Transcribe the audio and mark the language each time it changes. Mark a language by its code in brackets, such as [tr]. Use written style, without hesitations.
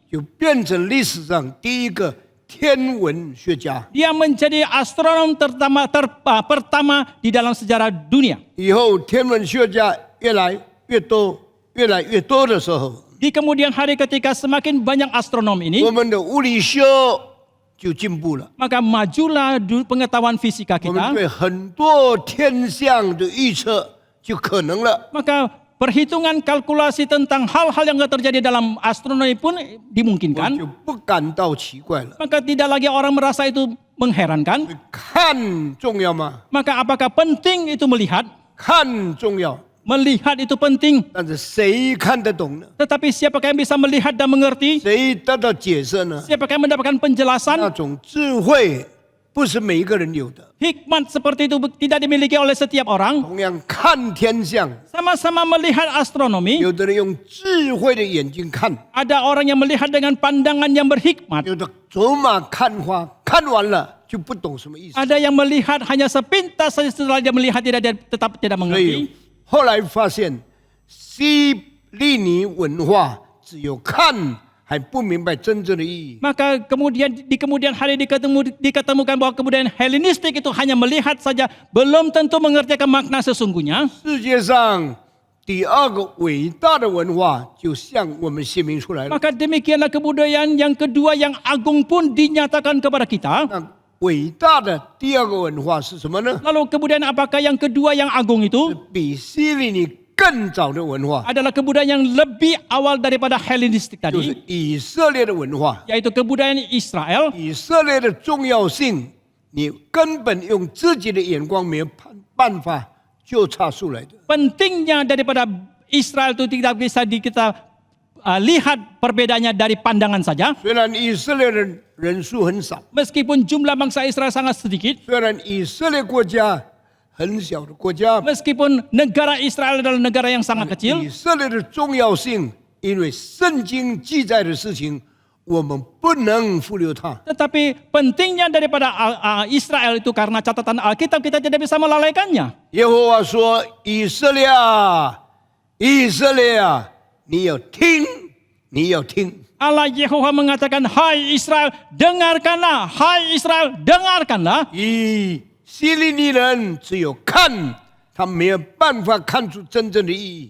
[zh] 就变成历史上第一个天文学家。 [id] dia menjadi astronom pertama di dalam sejarah dunia. [zh] 以后天文学家越来越多的时候， [id] Di kemudian hari ketika semakin banyak astronom ini, [zh] 我们的物理学就进步了。 [id] maka majulah pengetahuan fisika [zh] 我们 [id] kita. [zh] 对很多天象的预测就可能了。 [id] Maka perhitungan kalkulasi tentang hal-hal yang terjadi dalam astronomi pun [zh] 我 [id] dimungkinkan. [zh] 就不感到奇怪了。 [id] Maka tidak lagi orang merasa itu mengherankan. [zh] 看重要吗？ [id] Maka apakah penting itu melihat? [zh] 看重要， [id] Melihat itu penting. [zh] 但是谁看得懂呢？ [id] Tetapi siapakah yang bisa melihat dan mengerti? [zh] 谁得到解释呢？ [id] Siapakah yang mendapatkan penjelasan? [zh] 种智慧不是每一个人有的。 [id] Hikmat seperti itu tidak dimiliki oleh setiap orang. [zh] 同样看天象， [id] Sama-sama melihat astronomi. [zh] 有的人用智慧的眼睛看， [id] Ada orang yang melihat dengan pandangan yang berhikmat. [zh] 有的走马看花，看完了就不懂什么意思。 [id] Ada yang melihat hanya sepintas saja, setelah dia melihat dia tetap tidak [zh] 所 [id] mengerti. [zh] 以后来发现，希利尼文化只有看还不明白真正的意义。 [id] Maka kemudian di kemudian hari diketemukan bahwa kebudayaan Helenistik itu hanya melihat saja, belum tentu mengerti akan makna sesungguhnya. [zh] 世界上第二个伟大的文化就向我们显明出来了。 [id] Maka demikianlah kebudayaan yang kedua yang agung pun dinyatakan kepada kita. [zh] 那伟大的第二个文化是什么呢？ [id] Lalu kebudayaan apakah yang kedua yang agung [zh] 是 [id] itu? [zh] 比希利尼更早的文化， [id] Adalah kebudayaan yang lebih awal daripada Helenistik [zh] 就是 [id] tadi, [zh] 以色列的文化。 [id] yaitu kebudayaan Israel. [zh] 以色列的重要性，你根本用自己的眼光没有办法就差出来的。 [id] Pentingnya daripada Israel itu tidak bisa kita lihat perbedaannya dari pandangan saja. [zh] 虽然以色列人人数很少， [id] Meskipun jumlah bangsa Israel sangat sedikit, [zh] 虽然以色列国家很小的国家， [id] meskipun negara Israel adalah negara yang sangat [zh] 以 [id] kecil, [zh] 色列的重要性，因为圣经记载的事情，我们不能忽略它。 [id] tetapi pentingnya daripada Israel itu karena catatan Alkitab kita tidak bisa melalaikannya. [zh] 耶和华说：“以色列啊，以色列啊，你要听，你要听。” [id] Allah Yehova mengatakan, "Hai Israel, dengarkanlah. Hai Israel, dengarkanlah." [zh] 以希利尼人只有看，他没有办法看出真正的意义。